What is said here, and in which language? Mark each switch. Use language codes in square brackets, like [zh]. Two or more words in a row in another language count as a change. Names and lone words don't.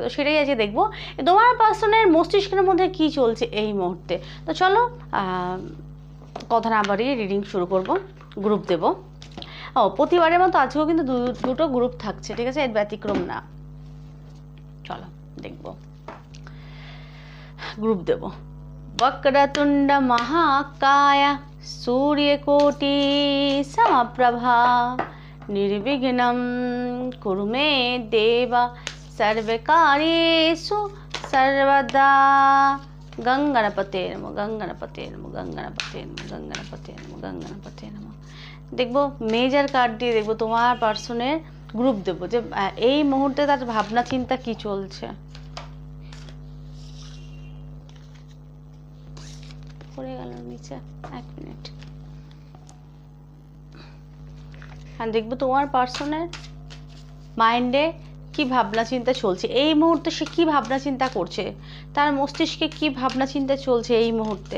[bn] তো সেটাই আজকে দেখবো তোমার পার্সনের মস্তিষ্কের মধ্যে কি চলছে এই মুহূর্তে। তো চলো কথা না বাড়িয়ে রিডিং শুরু করব। গ্রুপ দেব। প্রতিবারের মতো আজকেও কিন্তু দুটো গ্রুপ থাকছে, ঠিক আছে, এর ব্যতিক্রম না। চলো দেখবো, গ্রুপ দেব। [sa] वक्रतुंड महाकाय सूर्यकोटि समप्रभा निर्विघ्नं कुरु मे देव सर्वकार्येषु सर्वदा। गंगणपते नमः, गंगणपते नमः, गंगणपते नमः, गंगणपते नमः, गंगणपते नमः। [bn] দেখবো [en] major card [bn] দিয়ে দেখবো তোমার পার্সনের গ্রুপ দেবো, যে এই মুহূর্তে তার ভাবনা চিন্তা কি চলছে। পড়ে গেল নিচে, এক মিনিট। হ্যাঁ, দেখবো তোমার পার্সনের মাইন্ডে কি ভাবনা চিন্তা চলছে এই মুহূর্তে, সে কি ভাবনা চিন্তা করছে, তার মস্তিষ্কে কি ভাবনা চিন্তা চলছে এই মুহূর্তে।